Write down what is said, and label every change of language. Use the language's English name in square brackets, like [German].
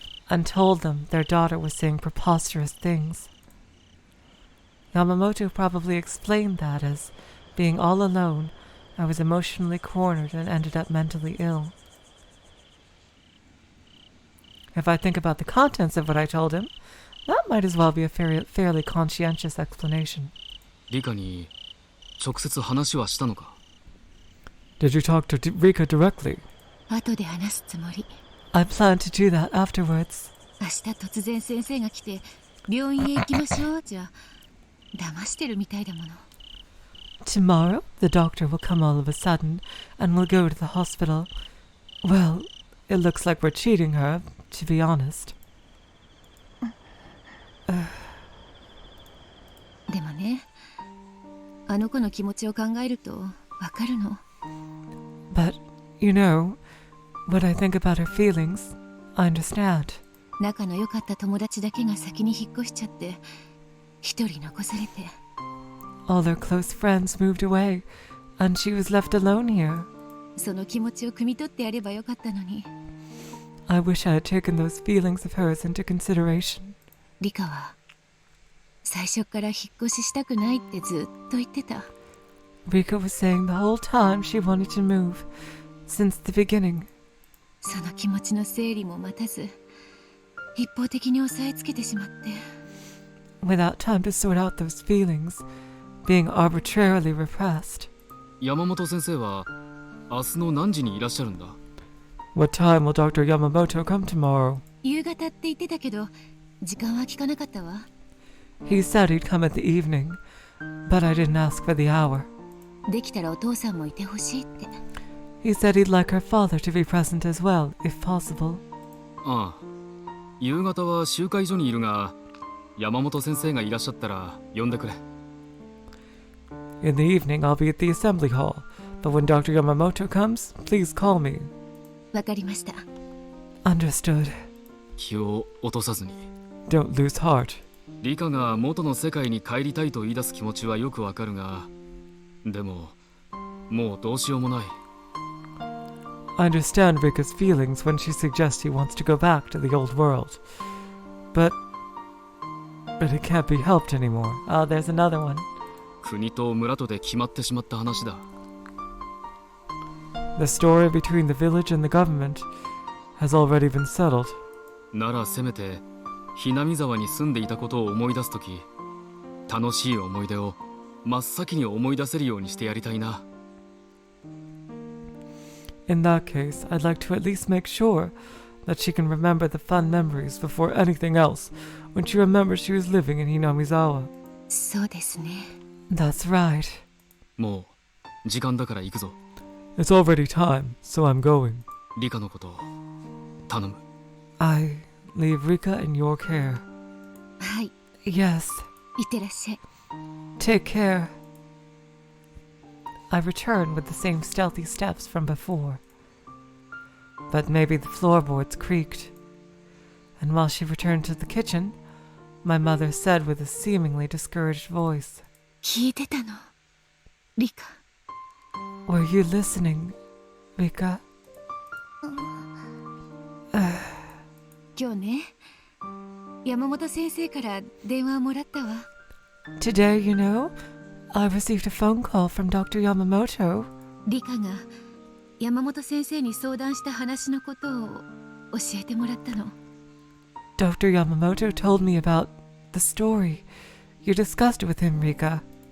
[English] And told them their daughter was saying preposterous things. Yamamoto probably explained that as being all alone, I was emotionally cornered and ended up mentally ill. If I think about the contents of what I told him, that might as well be a fairly conscientious explanation. [Japanese] Rikaに直接話はしたのか? [English] Did you talk to Rika directly? [Japanese] 後で話すつもり。 [English] I plan to do that afterwards. [Japanese] 明日突然先生が来て病院へ行きましょうじゃ騙してるみたいだもの。 [English] Tomorrow, the doctor will come all of a sudden, and we'll go to the hospital. Well, it looks like we're cheating her, to be honest. [Japanese] でもね、あの子の気持ちを考えるとわかるの。 [English] But, you know, when I think about her feelings, I understand. [Japanese] 仲の良かった友達だけが先に引っ越しちゃって一人残されて。 [English] All their close friends moved away, and she was left alone here. [Japanese] その気持ちを汲み取ってやればよかったのに。 [English] I wish I had taken those feelings of hers into consideration. [Japanese] リカは最初から引っ越ししたくないってずっと言ってた。 [English] Rika was saying the whole time she wanted to move, since the beginning. [Japanese] その気持ちの整理も待たず一方的に押さえつけてしまって。 [English] Without time to sort out those feelings, being arbitrarily repressed. [Japanese] 山本先生は明日の何時にいらっしゃるんだ? [English] What time will Dr. Yamamoto come tomorrow? [Japanese] 夕方って言ってたけど時間は聞かなかったわ。 [English] He said he'd come at the evening, but I didn't ask for the hour. [Japanese] できたらお父さんもいてほしいって。 [English] He said he'd like her father to be present as well, if possible. [Japanese] ああ、夕方は集会所にいるが、山本先生がいらっしゃったら呼んでくれ。 [English] In the evening, I'll be at the assembly hall, but when Dr. Yamamoto comes, please call me. [Japanese] わかりました。 [English] Understood. [Japanese] 気を落とさずに。 [English] Don't lose heart. [Japanese] リカが元の世界に帰りたいと言い出す気持ちはよくわかるが、でも、もうどうしようもない。 [English] I understand Rika's feelings when she suggests he wants to go back to the old world. But it can't be helped anymore. Oh, there's another one. [Japanese] 国と村とで決まってしまった話だ。 [English] The story between the village and the government has already been settled. [Japanese] ならせめて、Hinamizawaに住んでいたことを思い出すとき、楽しい思い出を真っ先に思い出せるようにしてやりたいな。 [English] In that case, I'd like to at least make sure that she can remember the fun memories before anything else when she remembers she was living in Hinamizawa. [Japanese] そうですね。 [English] That's right. [Japanese] もう時間だから行くぞ。 [English] It's already time, so I'm going. [Japanese] リカのこと頼む。 [English] I leave Rika in your care. [Japanese] はい、 [English] Yes, [Japanese] いってらっしゃい。 [English] take care. I return with the same stealthy steps from before. But maybe the floorboards creaked. And while she returned to the kitchen, my mother said with a seemingly discouraged voice, [Japanese] 聞いてたの、リカ。 [English] Were you listening, Rika? [Japanese] 今日ね、山本先生から電話をもらったわ。 [English] Today, you know, I received a phone call from Dr. Yamamoto. [Japanese] リカが山本先生に相談した話のことを教えてもらったの。 [English] Dr. Yamamoto told me about the story you discussed with him, Rika.